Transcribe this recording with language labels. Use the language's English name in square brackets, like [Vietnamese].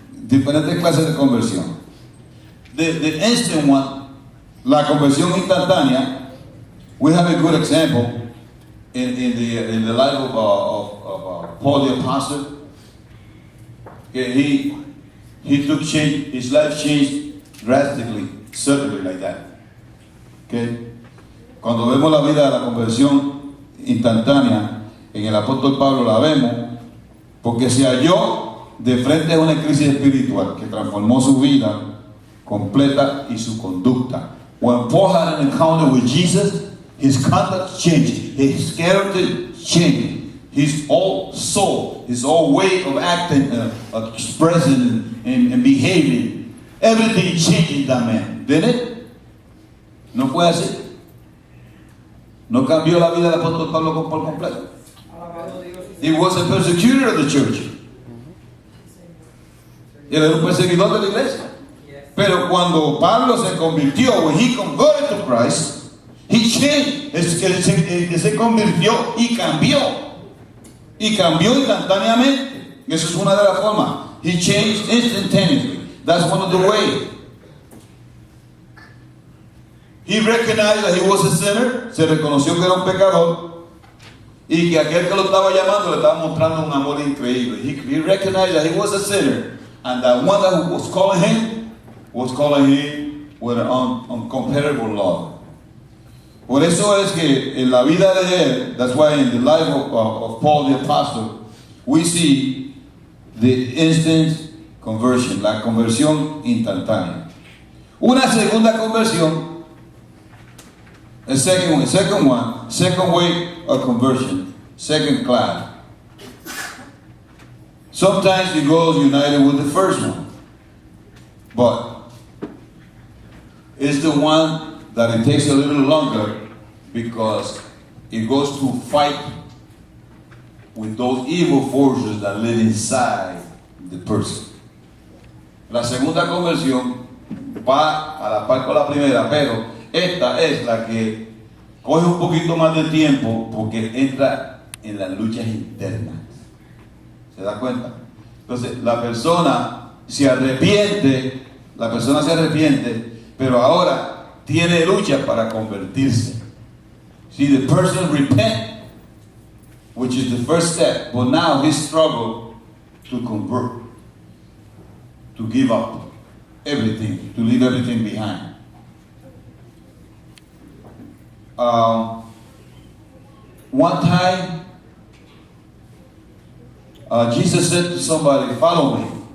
[Spanish] Diferentes clases de conversión. [English] The instant one, [Spanish] la conversión instantánea. [English] We have a good example in the life of Paul the Apostle. Okay, he took change, his life changed drastically, certainly like that. Okay? [Spanish] Cuando vemos la vida de la conversión instantánea, en el apóstol Pablo la vemos, porque se halló de frente a una crisis espiritual que transformó su vida completa y su conducta. [English] When Paul had an encounter with Jesus, his conduct changed, his character changed. His whole soul, his whole way of acting, expressing, and behaving, everything changed in that man. Didn't it? [Spanish] ¿No fue así? ¿No cambió la vida del apóstol Pablo por completo? [English] He was a persecutor of the church. [Spanish] Él era un perseguidor de la iglesia. Pero cuando Pablo se convirtió, [English] when he converted to Christ, he changed. [Spanish] Él se convirtió y cambió. Y cambió instantáneamente. Esa es una de las formas. [English] He changed instantaneously. That's one of the ways. He recognized that he was a sinner. [Spanish] Se reconoció que era un pecador. Y que aquel que lo estaba llamando le estaba mostrando un amor increíble. [English] He recognized that he was a sinner. And that one that was calling him with an uncomparable love. [Spanish] Por eso es que en la vida de él, [English] that's why in the life of Paul the Apostle, we see the instant conversion, [Spanish] la conversión instantánea. Una segunda conversión, [English] a second way of conversion, second class. Sometimes it goes united with the first one, but it's the one that it takes a little longer because it goes to fight with those evil forces that live inside the person. [Spanish] La segunda conversión va a la par con la primera, pero esta es la que coge un poquito más de tiempo porque entra en las luchas internas. ¿Se da cuenta? Entonces, la persona se arrepiente, pero ahora tiene lucha para convertirse. [English] See, the person repent, which is the first step, but now he struggled to convert, to give up everything, to leave everything behind. One time, Jesus said to somebody, follow me.